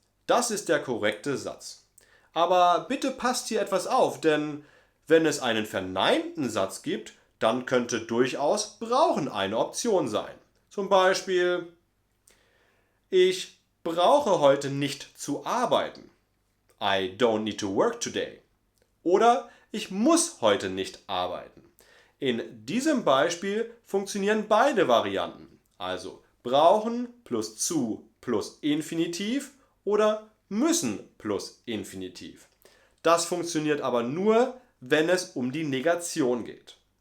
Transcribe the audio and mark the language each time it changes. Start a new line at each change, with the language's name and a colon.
German: Das ist der korrekte Satz. Aber bitte passt hier etwas auf, denn wenn es einen verneinten Satz gibt, dann könnte durchaus brauchen eine Option sein. Zum Beispiel: Ich brauche heute nicht zu arbeiten.
English: I don't need to work today.
German: Oder ich muss heute nicht arbeiten. In diesem Beispiel funktionieren beide Varianten. Also brauchen plus zu plus Infinitiv oder müssen plus Infinitiv. Das funktioniert aber nur, wenn es um die Negation geht.